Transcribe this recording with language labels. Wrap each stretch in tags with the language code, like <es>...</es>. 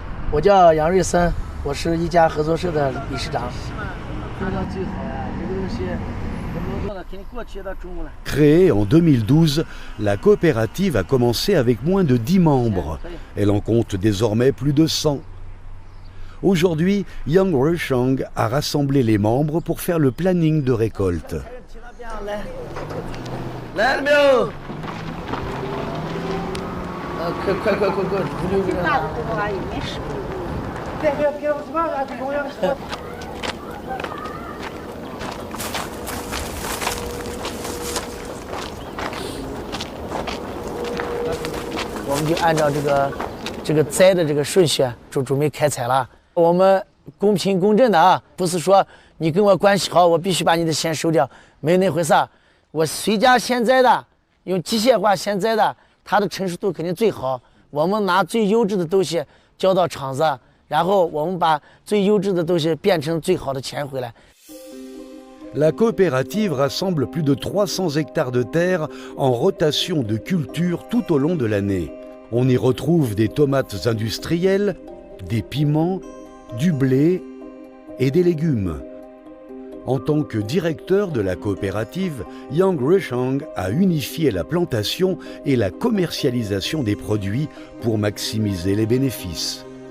<zh>我叫杨瑞森，我是一家合作社的理事长。</zh> <fr>Créée en 2012, la coopérative a commencé avec moins de 10 membres. Elle en compte désormais plus de 100. Aujourd'hui, Yang Ruisheng a rassemblé les membres pour faire le planning de récolte.</fr> <zh>On 我们就按照这个栽的这个顺序准备开采了。我们公平公正的啊，不是说你跟我关系好，我必须把你的线收掉，没有那回事。我随家现栽的，用机械化现栽的，它的成熟度肯定最好。我们拿最优质的东西交到厂子，然后我们把最优质的东西变成最好的钱回来。</zh> <fr>La coopérative rassemble plus de 300 hectares de terre en rotation de culture tout au long de l'année. On y retrouve des tomates industrielles, des piments, du blé et des légumes. En tant que directeur de la coopérative, Yang Ruisheng a unifié la plantation et la commercialisation des produits pour maximiser les bénéfices.</fr>